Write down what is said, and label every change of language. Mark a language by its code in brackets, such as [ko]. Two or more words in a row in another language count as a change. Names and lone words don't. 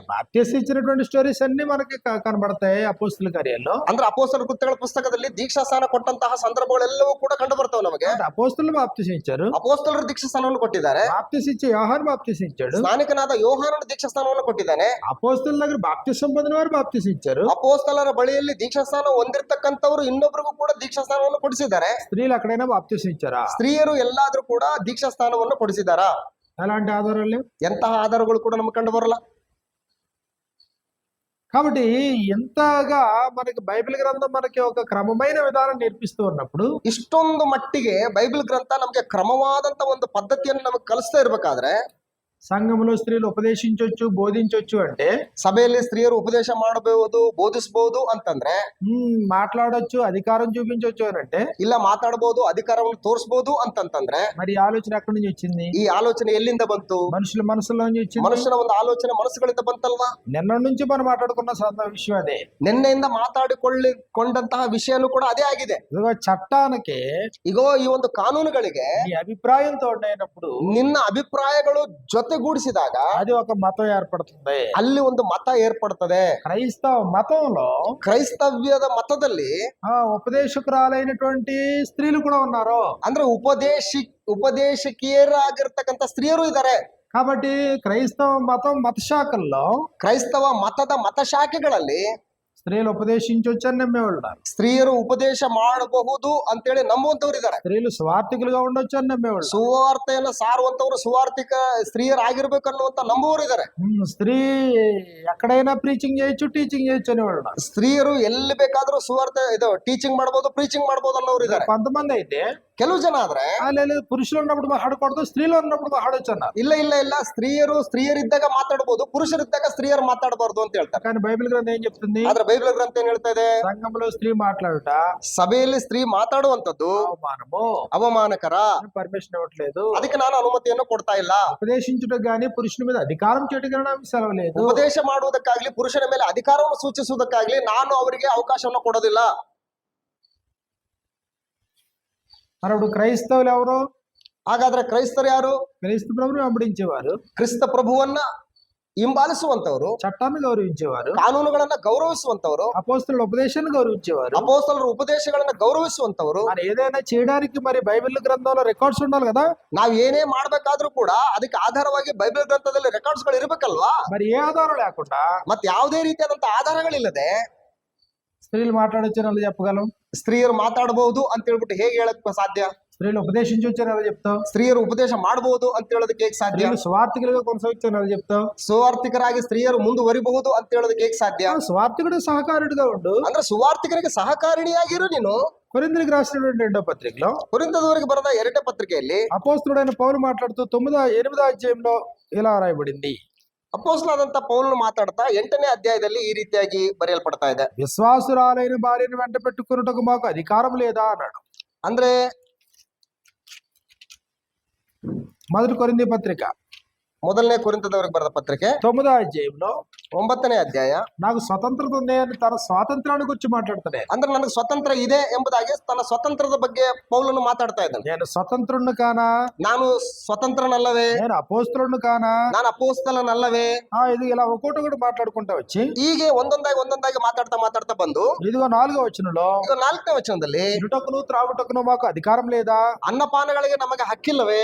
[te] బాప్తిసం ఇచ్చినటువంటి స్టోరీస్ అన్ని మనకి కనబడతాయి అపోస్తుల కార్యాల్లో. [kn] ಅಂದ್ರೆ ಅಪೊಸ್ತಲರ ಕೃತ್ಯಗಳ ಪುಸ್ತಕದಲ್ಲಿ ದೀಕ್ಷಾ ಸ್ಥಾನ ಕೊಟ್ಟಂತಹ ಸಂದರ್ಭಗಳೆಲ್ಲವೂ ಕೂಡ ಕಂಡು ಬರ್ತಾವೆ ನಮಗೆ. [te] అపోస్తులు బాప్తిసం ఇచ్చారు, [kn] ಅಪೊಸ್ತಲರು ದೀಕ್ಷಾ ಸ್ಥಾನವನ್ನು ಕೊಟ್ಟಿದ್ದಾರೆ. [te] బాప్తిసం ఇచ్చే యోహాను బాప్తిసం ఇచ్చాడు, [kn] ಸ್ನಾನಿಕನಾದ ಯೋಹಾನನು ದೀಕ್ಷಾ ಸ್ಥಾನವನ್ನು ಕೊಟ್ಟಿದ್ದಾನೆ. [te] అపోస్తుల దగ్గర బాప్తిసం పొందిన వారు బాప్తిసం ఇచ్చారు. [kn] ಅಪೊಸ್ತಲರ ಬಳಿಯಲ್ಲಿ ದೀಕ್ಷಾ ಸ್ಥಾನ ಹೊಂದಿರತಕ್ಕಂಥವರು ಇನ್ನೊಬ್ಬರಿಗೂ ಕೂಡ ದೀಕ್ಷಾ ಸ್ಥಾನವನ್ನು ಕೊಡಿಸಿದ್ದಾರೆ. [te] స్త్రీలు ఎక్కడైనా బాప్తిసం ఇచ్చారా? [kn] ಸ್ತ್ರೀಯರು ಎಲ್ಲಾದ್ರೂ ಕೂಡ ದೀಕ್ಷಾ ಸ್ಥಾನವನ್ನು ಕೊಡಿಸಿದಾರಾ? [te] ఎలాంటి ఆధారాలు లేవు. [kn] ಎಂತಹ ಆಧಾರಗಳು ಕೂಡ ನಮ್ಗೆ ಕಂಡು ಬರಲ್ಲ. [te] కాబట్టి ఎంతగా మనకి బైబిల్ గ్రంథం మనకి ఒక క్రమమైన విధానం నేర్పిస్తూ ఉన్నప్పుడు, [kn] ಇಷ್ಟೊಂದು ಮಟ್ಟಿಗೆ ಬೈಬಲ್ ಗ್ರಂಥ ನಮ್ಗೆ ಕ್ರಮವಾದಂತ ಒಂದು ಪದ್ಧತಿಯನ್ನು ನಮಗೆ ಕಲಿಸ್ತಾ ಇರ್ಬೇಕಾದ್ರೆ, [te] సంఘంలో స్త్రీలు ఉపదేశించవచ్చు, బోధించవచ్చు అంటే, [kn] ಸಭೆಯಲ್ಲಿ ಸ್ತ್ರೀಯರು ಉಪದೇಶ ಮಾಡಬಹುದು, ಬೋಧಿಸಬಹುದು ಅಂತಂದ್ರೆ, [te] మాట్లాడొచ్చు, అధికారం చూపించవచ్చు అని అంటే, [kn] ಇಲ್ಲ ಮಾತಾಡಬಹುದು, ಅಧಿಕಾರವನ್ನು ತೋರಿಸಬಹುದು ಅಂತಂತಂದ್ರೆ, [te] మరి ఈ ఆలోచన ఎక్కడి నుంచి వచ్చింది? [kn] ಈ ఆలోచನೆ ಎಲ್ಲಿಂದ ಬಂತು? [te] మనుషుల మనసులో నుంచి వచ్చింది. [kn] ಮನುಷ್ಯನ ಒಂದು ಆಲೋಚನೆ ಮನಸ್ಸುಗಳಿಂದ ಬಂತಲ್ವಾ? [te] నిన్న నుంచి మనం మాట్లాడుకున్న విషయం అదే. [kn] ನಿನ್ನೆಯಿಂದ ಮಾತಾಡಿಕೊಂಡಂತಹ ವಿಷಯನೂ ಕೂಡ ಅದೇ ಆಗಿದೆ. [te] ఇదిగో చట్టానికి [kn] ಈಗೋ ಈ ಒಂದು ಕಾನೂನುಗಳಿಗೆ [te] నీ అభిప్రాయంతో అయినప్పుడు [kn] ನಿನ್ನ ಅಭಿಪ್ರಾಯಗಳು ಜೊತೆಗೂಡಿಸಿದಾಗ [te] అది ఒక మతం ఏర్పడుతుంది. [kn] ಅಲ್ಲಿ ಒಂದು ಮತ ಏರ್ಪಡ್ತದೆ. [te] క్రైస్తవ మతంలో [kn] ಕ್ರೈಸ್ತವ್ಯದ ಮತದಲ್ಲಿ [te] ఉపదేశకురాలైనటువంటి స్త్రీలు కూడా ఉన్నారు. [kn] ಅಂದ್ರೆ ಉಪದೇಶಕಿಯರಾಗಿರ್ತಕ್ಕಂಥ ಸ್ತ್ರೀಯರು ಇದ್ದಾರೆ. [te] కాబట్టి క్రైస్తవ మతం మత శాఖల్లో [kn] ಕ್ರೈಸ್ತವ ಮತದ ಮತಶಾಖೆಗಳಲ್ಲಿ [te] స్త్రీలు ఉపదేశించవచ్చు అని నమ్మేవాళ్ళు, [kn] ಸ್ತ್ರೀಯರು ಉಪದೇಶ ಮಾಡಬಹುದು ಅಂತೇಳಿ ನಂಬುವಂತವ್ರು ಇದ್ದಾರೆ. [te] స్త్రీలు స్వార్థికులుగా ఉండొచ్చు అని నమ్మేవాళ్ళు, [kn] ಸುವಾರ್ತೆಯನ್ನು ಸಾರುವಂತವ್ರು ಸುವಾರ್ತಿಕ ಸ್ತ್ರೀಯರಾಗಿರ್ಬೇಕು ಅನ್ನುವಂತ ನಂಬುವವರು ಇದ್ದಾರೆ. [te] స్త్రీ ఎక్కడైనా ప్రీచింగ్ చేయొచ్చు, టీచింగ్ చేయొచ్చు అనేవాళ్ళు. [kn] ಸ್ತ್ರೀಯರು ಎಲ್ಲಿ ಬೇಕಾದ್ರೂ ಸುವಾರ್ತೆ ಇದು ಟೀಚಿಂಗ್ ಮಾಡಬಹುದು, ಪ್ರೀಚಿಂಗ್ ಮಾಡಬಹುದು ಅನ್ನೋರು ಇದ್ದಾರೆ. [te] కొంతమంది అయితే [kn] ಕೆಲವು ಜನ ಆದ್ರೆ [te] లేదు, పురుషులు ఉన్నప్పుడు మాట్లాడకూడదు, స్త్రీలు ఉన్నప్పుడు మాట్లాడొచ్చు అన్నారు. [kn] ಇಲ್ಲ ಸ್ತ್ರೀಯರಿದ್ದಾಗ ಮಾತಾಡಬಹುದು, ಪುರುಷರಿದ್ದಾಗ ಸ್ತ್ರೀಯರು ಮಾತಾಡಬಾರ್ದು ಅಂತ ಹೇಳ್ತಾರೆ. [te] కానీ బైబిల్ గ్రంథం ఏం చెప్తుంది? [kn] ಆದ್ರೆ ಬೈಬಲ್ ಗ್ರಂಥ ಏನ್ ಹೇಳ್ತಾ ಇದೆ? [te] సంఘంలో స్త్రీ మాట్లాడుట, [kn] ಸಭೆಯಲ್ಲಿ ಸ್ತ್ರೀ ಮಾತಾಡುವಂತದ್ದು [te] అవమానము, [kn] ಅವಮಾನಕರ, [te] పర్మిషన్ ఇవ్వట్లేదు, [kn] ಅದಕ್ಕೆ ನಾನು ಅನುಮತಿಯನ್ನು ಕೊಡ್ತಾ ಇಲ್ಲ. [te] ఉపదేశించుటకు గానీ పురుషుని మీద అధికారం చేయడానికి నాకు సెలవు లేదు. [kn] ಉಪದೇಶ ಮಾಡುವುದಕ್ಕಾಗ್ಲಿ, ಪುರುಷನ ಮೇಲೆ ಅಧಿಕಾರವನ್ನು ಸೂಚಿಸುವುದಕ್ಕಾಗ್ಲಿ ನಾನು ಅವರಿಗೆ ಅವಕಾಶವನ್ನು ಕೊಡೋದಿಲ್ಲ. [te] మరి అప్పుడు క్రైస్తవులు ఎవరు? [kn] ಹಾಗಾದ್ರೆ ಕ್ರೈಸ್ತರು ಯಾರು? [te] క్రీస్తు ప్రభువుని వెంబడించేవారు, [kn] ಕ್ರಿಸ್ತ ಪ್ರಭುವನ್ನ ಹಿಂಬಾಲಿಸುವಂತವರು, [te] చట్టాన్ని గౌరవించేవారు, [kn] ಕಾನೂನುಗಳನ್ನ ಗೌರವಿಸುವಂತವರು, [te] అపోస్తలుల ఉపదేశాన్ని గౌరవించేవారు, [kn] ಅಪೊಸ್ತಲರ ಉಪದೇಶಗಳನ್ನ ಗೌರವಿಸುವಂತವರು. [te] మరి ఏదైనా చేయడానికి మరి బైబిల్ గ్రంథంలో రికార్డ్స్ ఉండాలి కదా. [kn] ನಾವ್ ಏನೇ ಮಾಡ್ಬೇಕಾದ್ರೂ ಕೂಡ ಅದಕ್ಕೆ ಆಧಾರವಾಗಿ ಬೈಬಲ್ ಗ್ರಂಥದಲ್ಲಿ ರೆಕಾರ್ಡ್ಸ್ ಗಳು ಇರ್ಬೇಕಲ್ವಾ? [te] మరి ఏ ఆధారం లేకుండా [kn] ಮತ್ತೆ ಯಾವುದೇ ರೀತಿಯಾದಂತ ಆಧಾರಗಳಿಲ್ಲದೆ [te] స్త్రీలు మాట్లాడొచ్చు అని చెప్పగలం? [kn] ಸ್ತ್ರೀಯರು ಮಾತಾಡಬಹುದು ಅಂತ ಹೇಳ್ಬಿಟ್ಟು ಹೇಗೆ ಹೇಳಕ್ ಸಾಧ್ಯ? [te] స్త్రీలు ఉపదేశించవచ్చు అని చెప్తావు? [kn] ಸ್ತ್ರೀಯರು ಉಪದೇಶ ಮಾಡಬಹುದು ಅಂತ ಹೇಳೋದಕ್ಕೆ ಹೇಗೆ ಸಾಧ್ಯ? [te] స్త్రీలు స్వార్థికులుగా కొనసాగొచ్చు అని చెప్తావు? [kn] ಸುವಾರ್ಥಿಕರಾಗಿ ಸ್ತ್ರೀಯರು ಮುಂದುವರಿಬಹುದು ಅಂತ ಹೇಳೋದಕ್ಕೆ ಹೇಗೆ ಸಾಧ್ಯ? [te] స్వార్థికుడు సహకారుడిగా ఉండు, [kn] ಅಂದ್ರೆ ಸುವಾರ್ಥಿಕರಿಗೆ ಸಹಕಾರಿಣಿಯಾಗಿರು ನೀನು. [te] కొరింథీయులకు రాసినటువంటి 2వ పత్రికలో, [kn] ಕೊರಿಂಥದವರಿಗೆ ಬರೆದ 2ನೇ ಪತ್ರಿಕೆಯಲ್ಲಿ [te] అపోస్తలుడైన పౌలు మాట్లాడుతూ 8వ అధ్యాయంలో ఇలా రాయబడింది. [kn] ಅಪೊಸ್ತಲನಾದಂತ ಪೌಲನು ಮಾತಾಡ್ತಾ 8ನೇ ಅಧ್ಯಾಯದಲ್ಲಿ ಈ ರೀತಿಯಾಗಿ ಬರೆಯಲ್ಪಡ್ತಾ ಇದೆ. [te] విశ్వాసురాలైన భార్యను వెంట పెట్టుకున్నటకు మాకు అధికారం లేదా అన్నాడు. [kn] ಅಂದ್ರೆ [te] 1 కొరింథీ పత్రిక [kn] 1ನೇ ಕೊರಿಂಥದವರಿಗೆ ಬರೆದ ಪತ್ರಿಕೆ [te] 9వ అధ్యాయంలో [kn] 9ನೇ ಅಧ್ಯಾಯ, [te] నాకు స్వతంత్రత ఉంది అని తన స్వాతంత్రాన్ని గురించి మాట్లాడుతాడు. [kn] ಅಂದ್ರೆ ನನಗೆ ಸ್ವತಂತ್ರ ಇದೆ ಎಂಬುದಾಗಿ ತನ್ನ ಸ್ವತಂತ್ರದ ಬಗ್ಗೆ ಪೌಲನು ಮಾತಾಡ್ತಾ ಇದ್ದಾನೆ. [te] నేను స్వతంత్రుణ్ణి కానా, [kn] ನಾನು ಸ್ವತಂತ್ರನಲ್ಲವೇ, [te] నేను అపోస్తలుణ్ణి కానా, [kn] ನಾನು ಅಪೊಸ್ತಲನಲ್ಲವೇ, [te] ఇది ఇలా ఒక్కొక్కటి మాట్లాడుకుంటా వచ్చి [kn] ಹೀಗೆ ಒಂದೊಂದಾಗಿ ಮಾತಾಡ್ತಾ ಬಂದು [te] ఇదిగో 4వ వచనంలో, [kn] ಈಗ 4ನೇ ವಚನದಲ್ಲಿ [te] తినుటకును త్రాగుటకును మాకు అధికారం లేదా, [kn] ಅನ್ನಪಾನಗಳಿಗೆ ನಮಗೆ ಹಕ್ಕಿಲ್ಲವೇ,